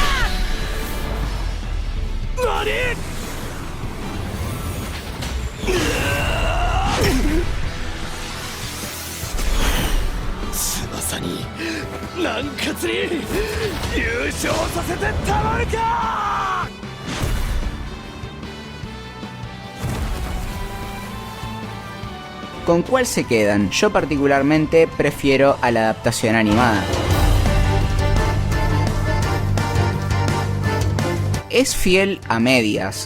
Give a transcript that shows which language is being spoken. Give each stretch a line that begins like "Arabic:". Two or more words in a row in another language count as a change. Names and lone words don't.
Japanese: 何？翼にランカツに優勝させてたまるか。
Spanish: ¿Con cuál se quedan? Yo particularmente prefiero a la adaptación animada. Es fiel a medias.